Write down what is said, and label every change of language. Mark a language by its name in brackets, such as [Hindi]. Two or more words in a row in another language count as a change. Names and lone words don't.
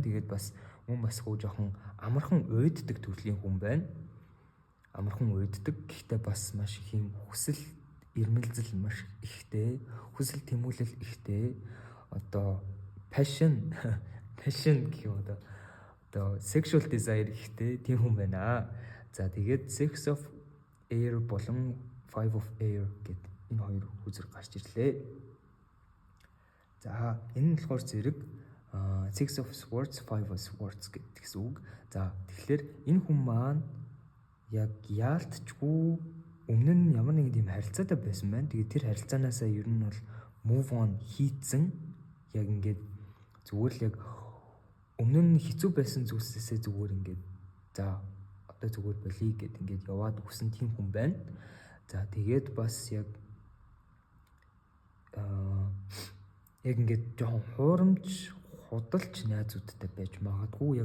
[Mongolian] Тэгээд бас мөн бас хөө жоохон амархан уйддаг төрлийн хүн байна. Амархан уйддаг. Гэхдээ бас маш их юм хүсэл ирмэлзэл маш ихтэй, хүсэл тэмүүлэл ихтэй. Одоо passion гэх юм одоо [English] sexual desire [Mongolian] ихтэй тийм хүн байна. За тэгээд Six of Air болон Five of Air гэдэг энэ хоёр хүзэр гарч ирлээ. За энэ нь болохоор зэрэг Six of Swords, Five of Swords гэсэн үг. За тэгэхээр энэ хүн маань яг яалтчгүй өмнө нь ямар нэгэн тийм харилцаатай байсан байна. Тэгээд тэр харилцаанаасаа ер нь бол [English] move on [Mongolian] хийцэн яг ингээд зүгээр л яг өмнө нь хэцүү байсан зүйлсээсээ зүгээр ингээд за одоо зүгээр болий гэд ингээд яваад өгсөн тийм хүн байна. За тэгээд бас яг ингээд жоохон хуурамч худалч найзуудтай байж магадгүй.